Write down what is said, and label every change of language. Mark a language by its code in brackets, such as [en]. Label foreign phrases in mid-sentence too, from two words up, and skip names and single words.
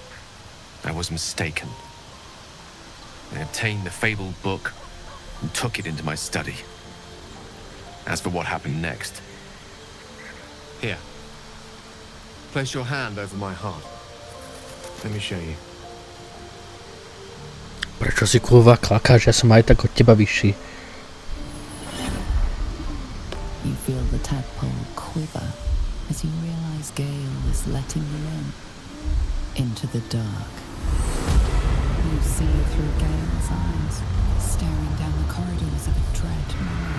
[en] I was mistaken. I obtained the fabled book and took it into my study. As for what happened next... Here. Place your hand over my heart. Let me show you. [sk] Prečo si kurva klakáš? Ja som aj tak od teba vyšší. [en] You feel the tadpole quiver as you realize Gale is letting you into the dark. You see through Gale's eyes, staring down the corridors of a dread mirror.